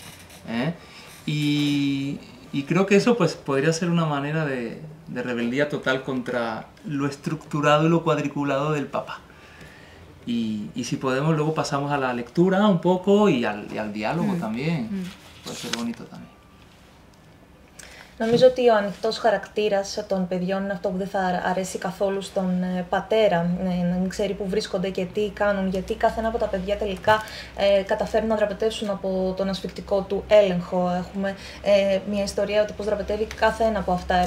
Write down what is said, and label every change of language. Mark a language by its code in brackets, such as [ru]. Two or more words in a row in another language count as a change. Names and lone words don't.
[es] Y creo que eso pues podría ser una manera de rebeldía total contra lo estructurado y lo cuadriculado del papá. Y si podemos luego pasamos a la lectura un poco y al diálogo también, puede ser bonito también. [el] Νομίζω ότι ο ανοιχτός χαρακτήρας των παιδιών είναι αυτό που δεν θα αρέσει καθόλου στον πατέρα, να ξέρει που βρίσκονται και τι κάνουν, γιατί κάθε ένα από τα παιδιά τελικά καταφέρουν να δραπετεύσουν από τον ασφυκτικό του έλεγχο. Έχουμε μια ιστορία ότι πώς δραπετεύει κάθε ένα από αυτά.